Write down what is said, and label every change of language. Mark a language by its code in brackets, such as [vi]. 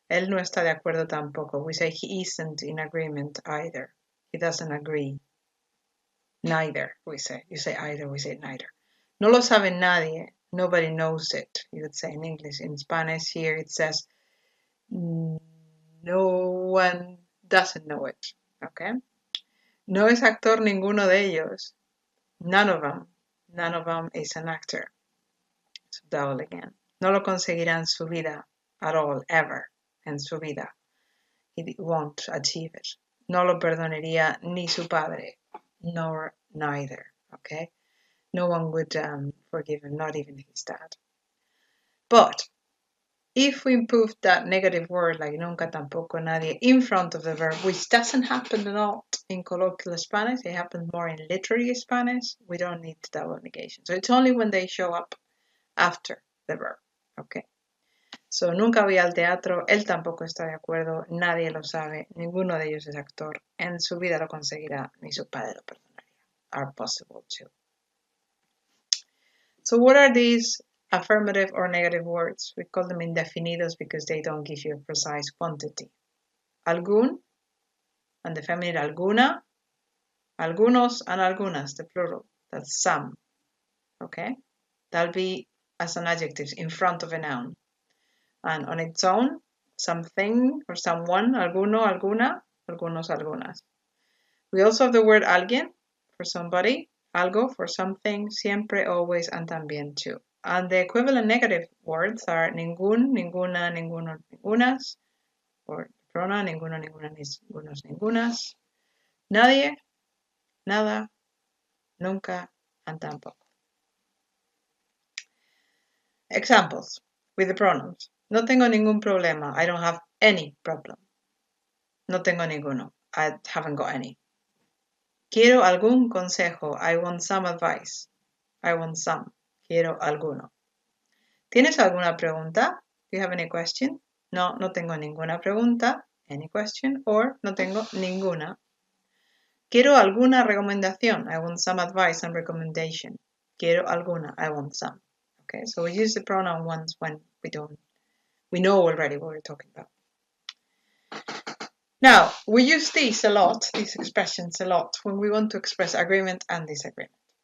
[es] Él no está de acuerdo tampoco. [en] We say he isn't in agreement either. He doesn't agree. Neither, we say. You say either, we say neither. [es] No lo sabe nadie. [en] Nobody knows it. You would say in English. In Spanish here it says no one doesn't know it. Okay? [es] No es actor ninguno de ellos. [en] None of them. None of them is an actor. So double again. [es] No lo conseguirá en su vida [en] at all, ever. [es] En su vida. [en] He won't achieve it. [es] No lo perdonaría ni su padre, [en] nor neither. Okay? No one would forgive him, not even his dad. But if we put that negative word like nunca, tampoco, nadie in front of the verb, which doesn't happen a lot in colloquial Spanish, it happens more in literary Spanish, we don't need double negation. So it's only when they show up after the verb. Okay. [es] So nunca voy al teatro, él tampoco está de acuerdo, nadie lo sabe, ninguno de ellos es actor, en su vida lo conseguirá, ni su padre lo perdonaría. [en] Are possible too. So what are these affirmative or negative words? We call them indefinidos because they don't give you a precise quantity. Algún, and the feminine alguna, algunos and algunas, the plural, that's some, okay? That'll be as an adjective in front of a noun. And on its own, something or someone, alguno, alguna, algunos, algunas. We also have the word alguien for somebody, algo for something, siempre, always, and también too. And the equivalent negative words are ningún, ninguna, ninguno, ningunas, or pronoun ninguno, ninguna, ningunos, ningunas, nadie, nada, nunca, and tampoco. Examples with the pronouns. [es] No tengo ningún problema. [en] I don't have any problem. [es] No tengo ninguno. [en] I haven't got any. [es] Quiero algún consejo. [en] I want some advice. I want some. [es] Quiero alguno. ¿Tienes alguna pregunta? [en] Do you have any question? [es] No, no tengo ninguna pregunta. [en] Any question? [es] Or no tengo ninguna. Quiero alguna recomendación. [en] I want some advice and recommendation. [es] Quiero alguna. [en] I want some. Okay, so we use the pronoun once when we know already what we're talking about. Now, we use these expressions a lot, when we want to express agreement and disagreement.